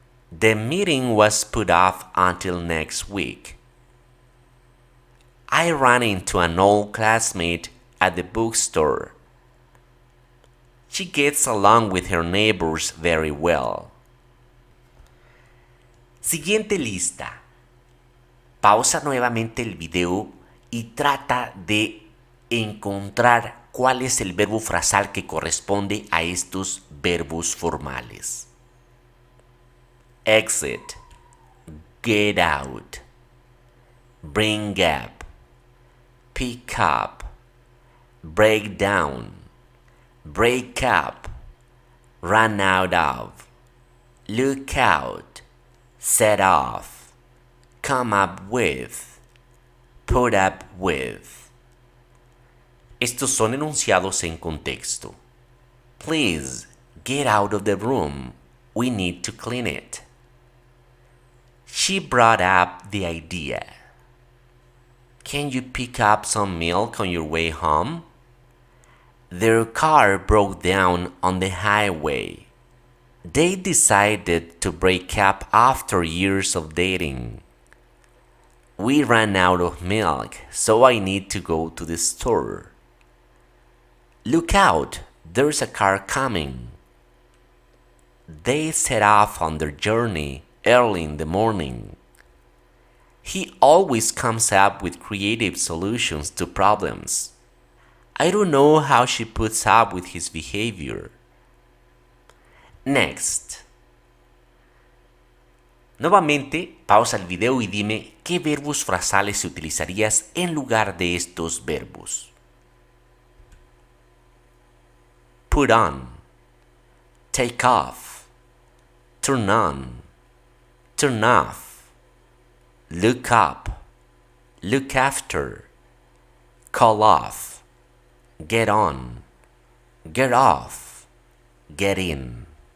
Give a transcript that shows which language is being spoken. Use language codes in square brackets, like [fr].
[en] The meeting was put off until next week. I ran into an old classmate at the bookstore. She gets along with her neighbors very well. [es] Siguiente lista. Pausa nuevamente el video y trata de encontrar cuál es el verbo frasal que corresponde a estos verbos formales. [en] Exit, get out, bring up, pick up, break down, break up, run out of, look out, set off, come up with, put up with. [es] Estos son enunciados en contexto. [en] Please, get out of the room. We need to clean it. She brought up the idea. Can you pick up some milk on your way home? Their car broke down on the highway. They decided to break up after years of dating. We ran out of milk, so I need to go to the store. Look out, there's a car coming. They set off on their journey early in the morning. He always comes up with creative solutions to problems. I don't know how she puts up with his behavior. Next. [es] Nuevamente, pausa el video y dime qué verbos frasales utilizarías en lugar de estos verbos. [en] Put on, take off, turn on, turn off, look up, look after, call off, get on, get off, get in.